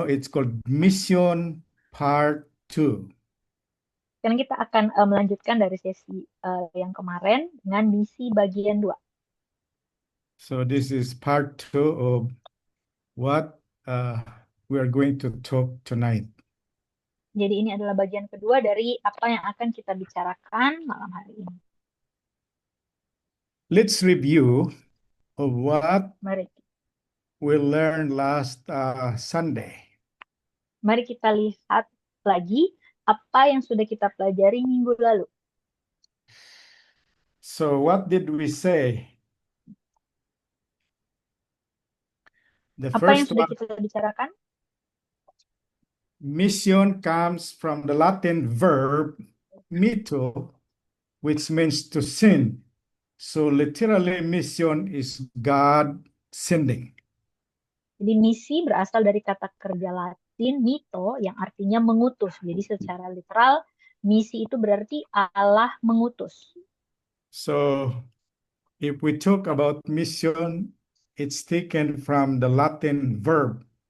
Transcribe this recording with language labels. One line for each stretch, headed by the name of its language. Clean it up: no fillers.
English: It's called Mission Part 2.
Indonesian: Sekarang kita akan melanjutkan dari sesi yang kemarin dengan misi bagian 2.
English: So this is part 2 of what we are going to talk tonight.
Indonesian: Jadi ini adalah bagian kedua dari apa yang akan kita bicarakan malam hari ini.
English: Let's review of what
Indonesian: Mari,
English: we learned last Sunday.
Indonesian: mari kita lihat lagi apa yang sudah kita pelajari minggu lalu.
English: So what did we say? The
Indonesian: Apa yang
English: first
Indonesian: sudah
English: one,
Indonesian: kita bicarakan?
English: mission comes from the Latin verb mito, which means to send. So literally mission is God sending.
Indonesian: Jadi misi berasal dari kata kerja Latin mito yang artinya mengutus. Jadi secara literal misi itu berarti Allah mengutus.
English: So if we talk about mission, it's taken from the Latin verb.